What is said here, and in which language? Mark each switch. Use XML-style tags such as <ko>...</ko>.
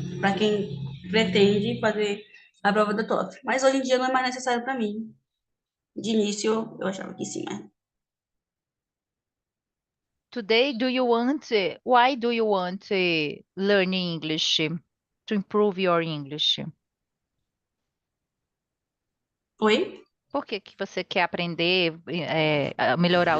<pt>Para quem pretende fazer a prova da TOEFL. Mas hoje em dia não é mais necessário para mim. De início eu achava que sim, mas</pt> <en>Today, why do you want to learn English to improve your English?</en> <pt>Oi? Por que que você quer aprender, a melhorar o</pt>